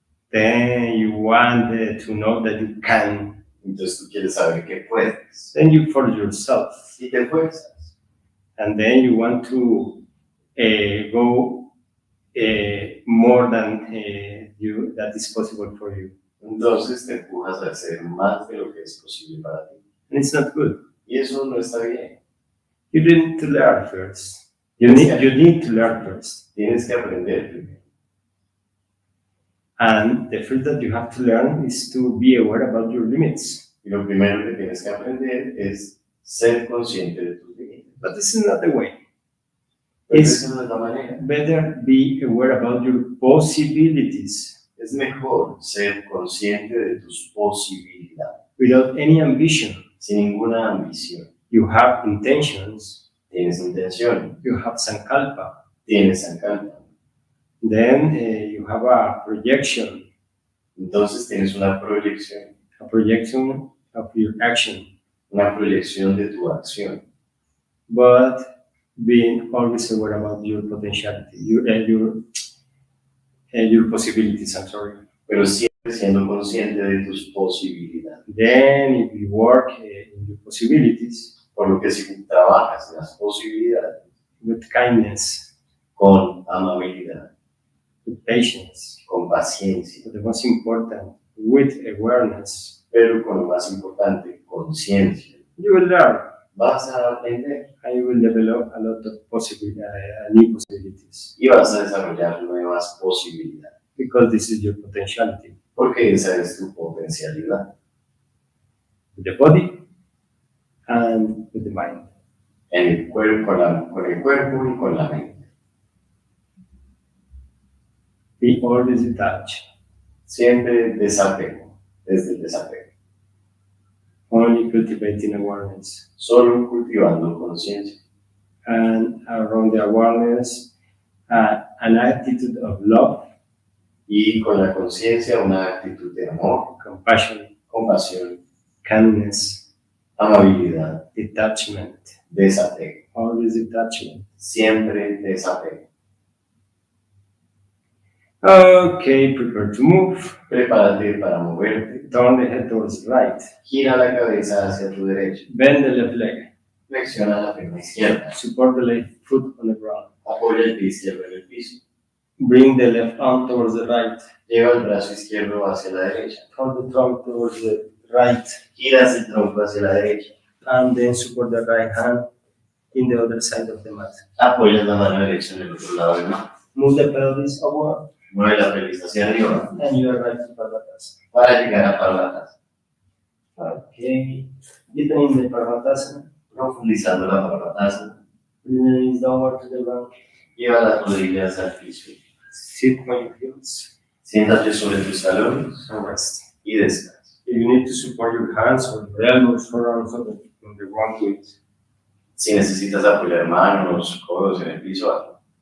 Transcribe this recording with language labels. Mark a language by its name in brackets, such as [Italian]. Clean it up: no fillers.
[English] Then you want to know that you can. [Spanish] Entonces tú quieres saber que puedes [English] Then you force yourself, [Spanish] y te esfuerzas. [English] and then you want to go more than that is possible for you, [Spanish] Entonces te empujas a hacer más de lo que es posible para ti. [English] and it's not good. [Spanish] Y eso no está bien. [English] You need to learn first. You need to learn first, [Spanish] Tienes que aprender primero. [English] and the first that you have to learn is to be aware about your limits. [Spanish] Y lo primero que tienes que aprender es ser consciente de tus límites. [English] But this is not the way. [Spanish] Pero [English] It's [Spanish] esa no es la manera. [English] better be aware about your possibilities [Spanish] Es mejor ser consciente de tus posibilidades, [English] without any ambition. [Spanish] sin ninguna ambición. [English] You have intentions, [Spanish] Tienes intención, [English] you have sankalpa, [Spanish] tienes sankalpa. [English] then you have a projection [Spanish] Entonces tienes una proyección [English] of your action, [Spanish] de tu acción. [English] but being always aware about your potentiality, your possibilities, I'm sorry. [Spanish] Pero siempre siendo consciente de tus posibilidades. [English] Then if you work in your possibilities [Spanish] Por lo que si trabajas en las posibilidades [English] with kindness, [Spanish] con amabilidad, [English] with patience, [Spanish] con paciencia, [English] but the most important, with awareness, [Spanish] pero con lo más importante, conciencia, [English] you will learn [Spanish] vas a aprender [English] and you will develop a lot of new possibilities, [Spanish] y vas a desarrollar nuevas posibilidades. [English] because this is your potentiality. [Spanish] Porque esa es tu potencialidad. [English] With the body and with the mind. [Spanish] En el cuerpo, con el cuerpo y con la mente. [English] Be always detached, [Spanish] Siempre desapego, desde el desapego. [English] only cultivating awareness. [Spanish] Solo cultivando conciencia. [English] And around the awareness, an attitude of love, [Spanish] Y con la conciencia una actitud de amor, [English] compassion, [Spanish] compasión, [English] kindness, [Spanish] amabilidad, [English] detachment, [Spanish] desapego. [English] always detachment. [Spanish] Siempre desapego. [English] Okay, prepare to move. [Spanish] Prepárate para moverte. [English] Turn the head towards the right. [Spanish] Gira la cabeza hacia tu derecha. [English] Bend the left leg. [Spanish] Flexiona la pierna izquierda. [English] Support the left foot on the ground. [Spanish] Apoya el pie izquierdo en el piso. [English] Bring the left arm towards the right. [Spanish] Lleva el brazo izquierdo hacia la derecha. [English] Turn the trunk towards the right. [Spanish] Giras el tronco hacia la derecha. [English] And then support the right hand in the other side of the mat. [Spanish] Apoyas la mano derecha en el otro lado del mat. [English] Move the pelvis upward. [Spanish] Mueve la pelvis hacia arriba [English] And you arrive to Parvatasana. [Spanish] para llegar a Parvatasana. [English] Okay. Deepening the Parvatasana. [Spanish] Profundizando la Parvatasana. [English] Bring the knees downward to the ground. [Spanish] Lleva las rodillas al piso. [English] Sit on your heels. [Spanish] Siéntate sobre tus talones [English] And rest. [Spanish] y descansa. [English] If you need to support your hands or your elbows or arms on the ground, do it. [Spanish] Si necesitas apoyar manos, codos en el piso, hazlo.